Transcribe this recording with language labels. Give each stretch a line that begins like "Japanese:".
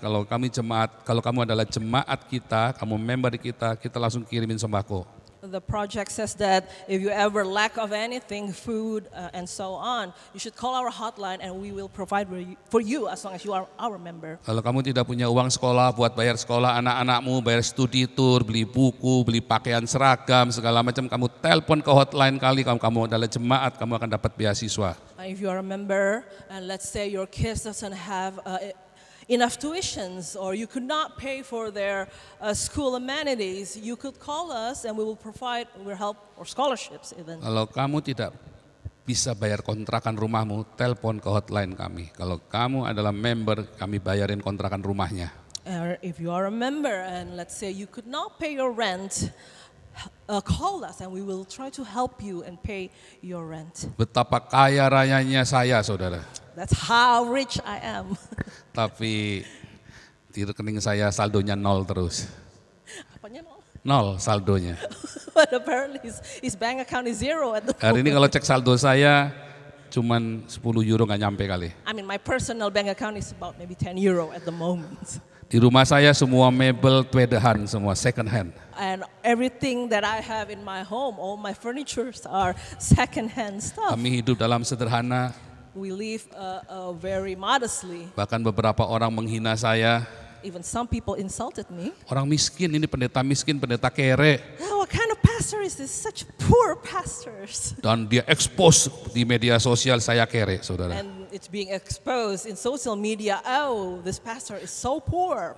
Indonesian: Kalau kamu adalah jemaat kita, kamu member di kita langsung kirimin sembako.
English: The project says that if you ever lack of anything, food and so on, you should call our hotline and we will provide for you as long as you are our member.
Indonesian: Kalau kamu tidak punya uang sekolah buat bayar sekolah anak-anakmu, bayar studi tour, beli buku, beli pakaian seragam, segala macam, kamu telepon ke hotline kali, kamu adalah jemaat, kamu akan dapat beasiswa.
English: If you are a member and let's say your kids doesn't have enough tuitions or you could not pay for their school amenities, you could call us and we will provide help or scholarships even.
Indonesian: Kalau kamu tidak bisa bayar kontrakan rumahmu, telepon ke hotline kami. Kalau kamu adalah member, kami bayarin kontrakan rumahnya.
English: Or if you are a member and let's say you could not pay your rent, call us and we will try to help you and pay your rent.
Indonesian: Betapa kaya rayanya saya, saudara.
English: That's how rich I am.
Indonesian: Tapi di rekening saya saldonya 0 terus. Apanya nol? 0 saldonya.
English: But apparently his bank account is zero at the
Indonesian: Hari ini
English: moment.
Indonesian: kalau cek saldo saya cuman 10 euro nggak nyampe kali.
English: I mean, my personal bank account is about maybe 10 euro at the moment.
Indonesian: Di rumah saya semua mebel tweedahan, semua second hand.
English: And everything that I have in my home, all my furnitures are second-hand stuff.
Indonesian: Kami hidup dalam sederhana,
English: We live very modestly.
Indonesian: bahkan beberapa orang menghina saya.
English: Even some people insulted me.
Indonesian: Orang miskin, ini pendeta miskin, pendeta kere.
English: Oh, what kind of pastor is this? Such poor pastors.
Indonesian: Dan dia expose di media sosial saya kere, saudara.
English: And it's being exposed in social media. Oh, this pastor is so poor.